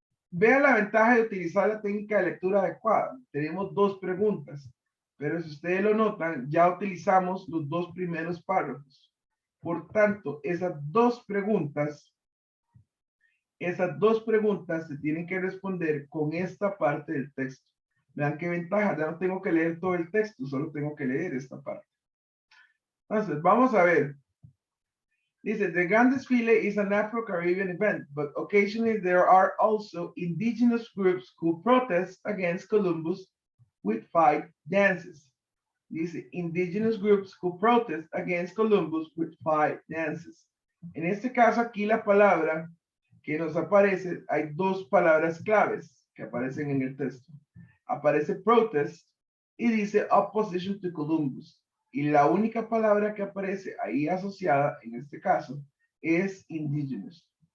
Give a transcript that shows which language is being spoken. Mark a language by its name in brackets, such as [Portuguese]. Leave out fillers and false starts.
[Spanish] Vean la ventaja de utilizar la técnica de lectura adecuada. Tenemos dos preguntas, pero si ustedes lo notan, ya utilizamos los dos primeros párrafos. Por tanto, esas dos preguntas se tienen que responder con esta parte del texto. Vean qué ventaja, ya no tengo que leer todo el texto, solo tengo que leer esta parte. Entonces, vamos a ver. Dice, [English] the Grand Desfile is an Afro-Caribbean event, but occasionally there are also indigenous groups who protest against Columbus with 5 dances. [Spanish] Dice, [English] indigenous groups who protest against Columbus with 5 dances. [Spanish] En este caso, aquí la palabra que nos aparece, hay dos palabras claves que aparecen en el texto. Aparece protest y dice [English] opposition to Columbus. [Spanish] Y la única palabra que aparece ahí asociada, en este caso, es indigenous.